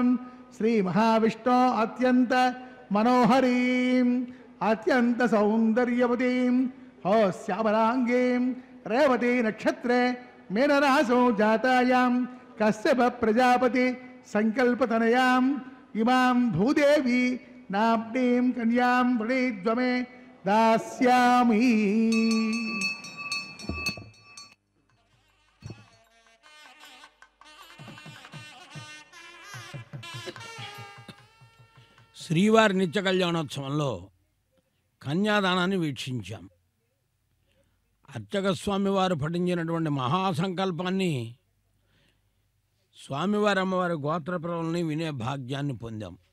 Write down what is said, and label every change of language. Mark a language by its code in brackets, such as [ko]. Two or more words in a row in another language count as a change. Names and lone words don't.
[sa] श्री महाविष्णु अत्यंत मनोहरीं अत्यंत सौंदर्यवतीं हो श्यामलांगीं रेवती नक्षत्रे मीनरासौ जातायां कश्यप प्रजापति संकल्पतनयां इमां भूदेवी नाम्नीं कन्यां प्रणीत्वमे दास्यामि। [te] శ్రీవారి నిత్య కళ్యాణోత్సవంలో కన్యాదానాన్ని వీక్షించాం. అర్చక స్వామివారు పఠించినటువంటి మహాసంకల్పాన్ని స్వామివారి అమ్మవారి గోత్రప్రవల్ని వినే భాగ్యాన్ని పొందాం.